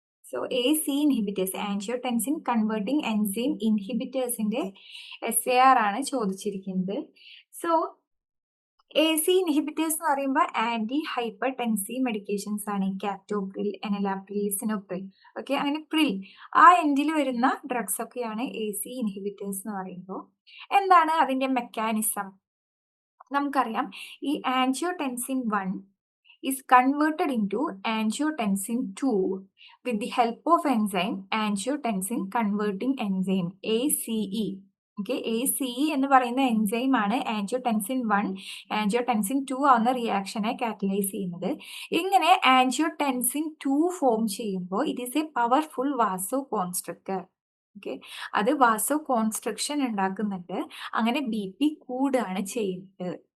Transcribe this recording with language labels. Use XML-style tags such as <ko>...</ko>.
<ml>So AC inhibitors, angiotensin converting enzyme ഇൻഹിബിറ്റേഴ്സിന്റെ SAR ആണ് ചോദിച്ചിരിക്കുന്നത്. So AC inhibitors എന്ന് പറയുമ്പോൾ ആന്റി ഹൈപ്പർ ടെൻസീവ് മെഡിക്കേഷൻസ് ആണ്. കാപ്റ്റോപ്രിൽ, എനലാപ്രിൽ, ലിസിനോപ്രിൽ, ഓക്കെ, അങ്ങനെ പ്രിൽ ആ എൻഡിൽ വരുന്ന ഡ്രഗ്സ് ഒക്കെയാണ് AC ഇൻഹിബിറ്റേഴ്സ് എന്ന് പറയുമ്പോൾ. എന്താണ് അതിന്റെ മെക്കാനിസം? നമുക്കറിയാം, ഈ</ml> <en>Angiotensin 1 is converted into angiotensin 2 with the help of enzyme angiotensin converting enzyme ACE.</en> <ml>Okay, ACE എന്ന് പറയുന്ന എൻസൈം ആണ് ആൻജിയോടെൻസിൻ 1 ആൻജിയോടെൻസിൻ 2 ആവുന്ന റിയാക്ഷനെ കാറ്റലൈസ് ചെയ്യുന്നത്. ഇങ്ങനെ ആൻജിയോടെൻസിൻ 2 ഫോം ചെയ്യുമ്പോൾ</ml> <en>It is a powerful vasoconstrictor.</en> <ml>Okay, അത് വാസോ കോൺസ്ട്രക്ഷൻ ഉണ്ടാക്കുന്നുണ്ട്. അങ്ങനെ BP കൂടുകയാണ് ചെയ്യുന്നത്.</ml>